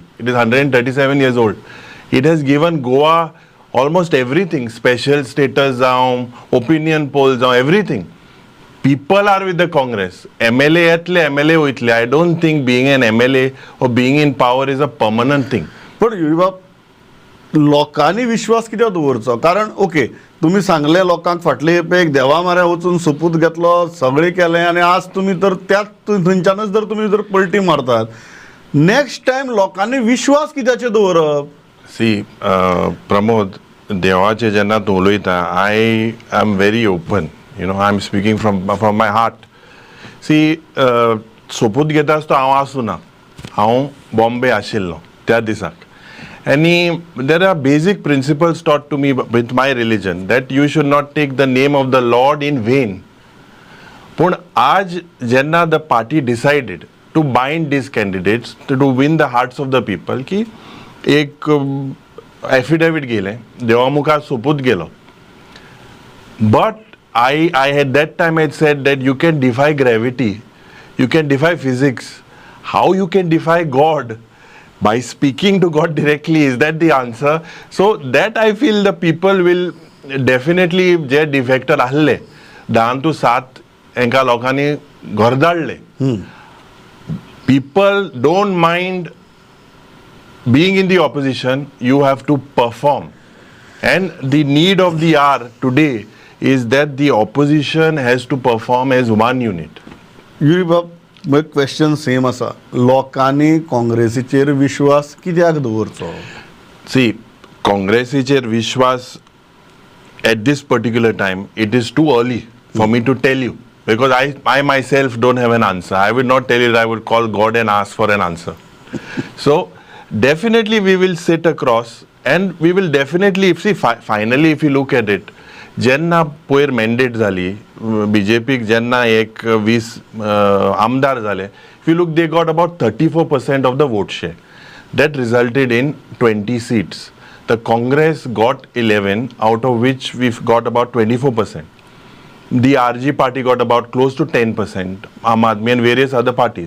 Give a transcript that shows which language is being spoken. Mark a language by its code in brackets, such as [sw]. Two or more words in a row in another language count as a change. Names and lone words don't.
[en] It is 137 years old. It has given Goa almost everything, special status, opinion polls, everything. People are with the Congress. [kok] MLA etle, MLA oitle. [en] I don't think being an MLA or being in power is a permanent thing. [kok] पण युवा, लोकांनी विश्वास कित्याक दवरचो? कारण ओके, तुम्ही सांगले लोकांक फाटले एक देवा माऱ्या वचून सोपूत घेतलो, सगळें केलें, आनी आज तुम्ही तर त्याच थंयच्यानच जर तुम्ही जर पलटी मारतात, [en] next time [kok] लोकांनी विश्वास कित्याचेर दवरप? सी प्रमोद, देवाचे जेन्ना तूं उलयता, [en] I am very open. I am speaking from my heart. [kok] सी, सोपूत घेता आसतना हांव आसूं ना, हांव बॉम्बे आशिल्लो त्या दिसाक. [en] there are basic principles taught to me with my religion that you should not take the name of the Lord in vain. But [kok] आज जेन्ना [en] the party decided to bind these candidates to win the hearts of the people [kok] की एक affidavit गेले देवामुखार सोपूत गेलो. [en] But I at that time had said that you can defy gravity, you can defy physics. How you can defy God? By speaking to God directly. Is that the answer? So that I feel the people will definitely [kok] जे defector आहले 10 to 7 एंका लोकांनी घोरधाडले. [en] People don't mind being in the opposition. You have to perform, and the need of the hour today is that the opposition has to perform as one unit. [kok] युरी बाब मग [en] question same [kok] आसा. लोकांनी काँग्रेसीचेर विश्वास कित्याक दवरचो? [en] See, [kok] काँग्रेसीचेर विश्वास [en] at this particular time, it is too early for me to tell you, because I myself don't have an answer. I will not tell you that I would call God and ask for an answer. So definitely we will sit across and we will definitely, finally if you look at it, [kok] जेन्ना पयर मॅन्डेट जाली बीजेपीक जेन्ना एक 20 आमदार जाले, [en] If you look they got about 34% of the vote share. That resulted in 20 seats. The Congress got 11, out of which we've got about 24%. The RG party got about close to 10%, Aam Aadmi and various other parties.